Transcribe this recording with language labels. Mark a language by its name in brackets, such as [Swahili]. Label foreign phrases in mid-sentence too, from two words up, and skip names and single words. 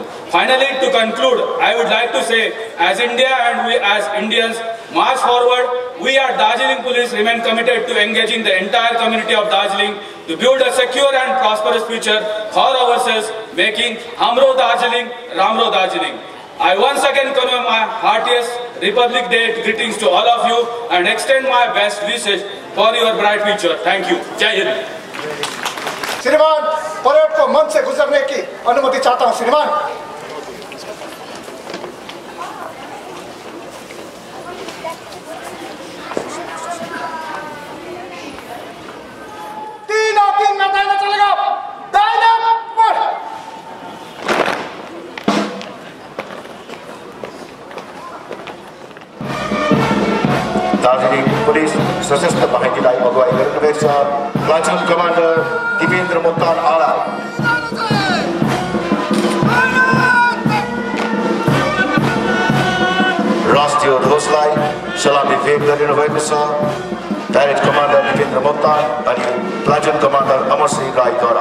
[English] Finally, to conclude, I would like to say, as India and we as Indians march forward, we at Darjeeling Police remain committed to engaging the entire community of Darjeeling to build a secure and prosperous future for ourselves, making [Nepali] हाम्रो दार्जिलिङ, राम्रो दार्जिलिङ. [English] I once again convey my heartiest Republic Day greetings to all of you and extend my best wishes for your bright future. Thank you. [Hindi] जय हिन्द. श्रीमान, परेड को मंच से गुजरने की अनुमति चाहता हूं। श्रीमान, तीन में दाहिना चलेगा, दाहिना बढ़। [Nepali] दार्जिलिङ पुलिस सशस्त्र बाहिनीलाई अगुवाई गर्नुभएको छ [English] platoon commander [Nepali] दिपेन्द्र मोक्तान आला। राष्ट्रिय ध्वजलाई सलामी भेट गरिनुभएको छ [English] direct commander [Nepali] दिपेन्द्र मोक्तान अनि [English] platoon commander [Nepali] अमर सिंह राईद्वारा।